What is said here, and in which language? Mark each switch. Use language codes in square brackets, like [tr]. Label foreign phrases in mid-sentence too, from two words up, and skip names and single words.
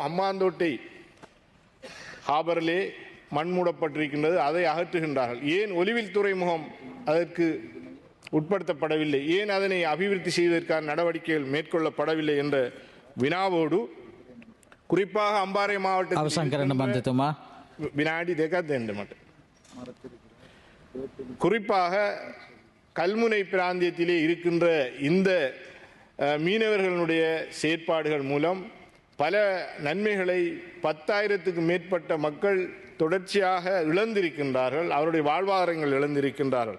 [ta] அம்மாந்தோட்டை ஹாபரிலே மண் மூடப்பட்டிருக்கின்றது, அதை அகற்றுகின்றார்கள். ஏன் ஒலிவில் துறைமுகம் அதற்கு உட்படுத்தப்படவில்லை, ஏன் அதனை அபிவிருத்தி செய்வதற்கான நடவடிக்கைகள் மேற்கொள்ளப்படவில்லை என்ற வினாவோடு, குறிப்பாக அம்பாறை மாவட்டத்தில் [si] අවසන් කරන්න මන්ත්‍රතුමා. [ta] வினாடி දෙකක් மட்டும், குறிப்பாக கல்முனை பிராந்தியத்திலே இருக்கின்ற இந்த மீனவர்களுடைய செயற்பாடுகள் மூலம் பல நன்மைகளை 10,000க்கு மேற்பட்ட மக்கள் தொடர்ச்சியாக இழந்திருக்கின்றார்கள், அவருடைய வாழ்வாதாரங்கள் இழந்திருக்கின்றார்கள்.